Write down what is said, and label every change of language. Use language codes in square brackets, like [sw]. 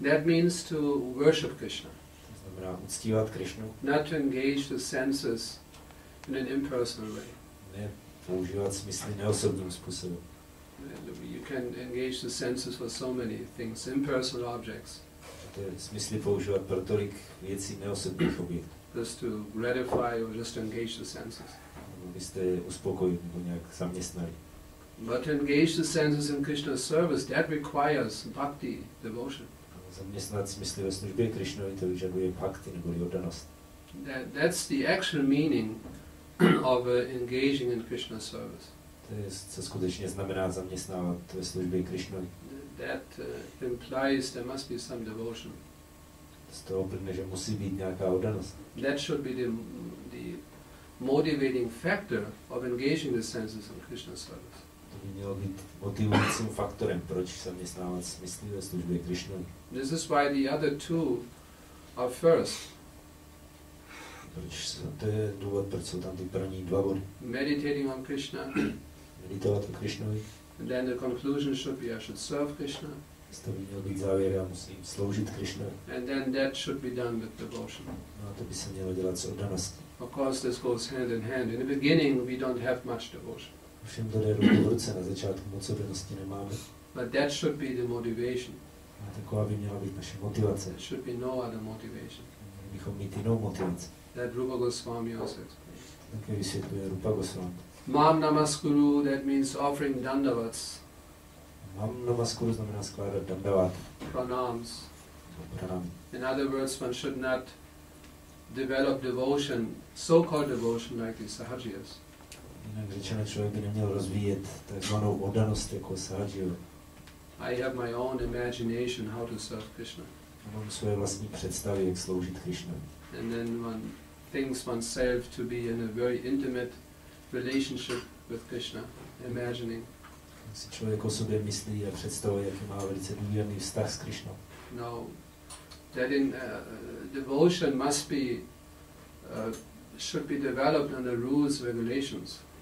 [en] that means to worship Krishna. [cs] to znamená uctívat Krishnu. [en] Not to engage the senses in an impersonal way. [cs] Ne používat smysly neosobním způsobem. [en] You can engage the senses for so many things, impersonal objects. [cs] To je smysly používat pro tolik věcí neosobních objektů. [en] Just to gratify or just to engage the senses. [cs] Abyste je uspokojili nebo nějak zaměstnali. [en] But to engage the senses in Krishna's service, that requires bhakti, devotion. [cs] Zaměstnat smysly ve službě Krishnovi, to vyžaduje bhakti nebo oddanost. [en] That's the actual meaning of engaging in Krishna's service. [cs] To je, co skutečně znamená zaměstnávat ve službě Krishnovi. [en] That implies there must be some devotion. [cs] z toho plyne, že musí být nějaká oddanost. [en] That should be the motivating factor of engaging the senses in Krishna service. [cs] To by mělo být motivujícím faktorem, proč zaměstnávat smysly ve službě Krishnovi. [en] This is why the other two are first. [cs] To je důvod, proč jsou tam ty první dva body. [en] Meditating on Krishna. [cs] Meditovat o Krishnovi. [en] And then the conclusion should be I should serve Krishna. [cs] To by měl být závěr, já musím sloužit Krishnovi. [en] And then that should be done with devotion. [cs] No a to by se mělo dělat s oddaností. [en] Of course this goes hand in hand. In the beginning we don't have much devotion. [cs] Všem to jde ruku v ruce, na začátku moc oddanosti nemáme. [en] But that should be the motivation. [cs] A taková by měla být naše motivace. [en] There should be no other motivation. [cs] Měli bychom mít jinou motivaci. [en] That Rupa Goswami also explained. [cs] Také vysvětluje Rupa Goswami. [en] Mam namaskuru, that means offering dandavats. [cs] Mám namaskuru znamená skládat dandavat. [en] Pranams. [cs] Pranam. [en] In other words, one should not develop devotion, so-called devotion like the sahajiyas. [cs] Jinak řečeno, člověk by neměl rozvíjet takzvanou oddanost jako sahajiyo. [en] I have my own imagination how to serve Krishna. [cs] Mám svoje vlastní představy, jak sloužit Krishnovi. [en] And then one thinks oneself to be in a very intimate relationship with Krishna, imagining. [cs] Si člověk o sobě myslí a představuje, jaký má velice důvěrný vztah s Krishnou. [en] No, that in devotion must be should be developed under rules, regulations.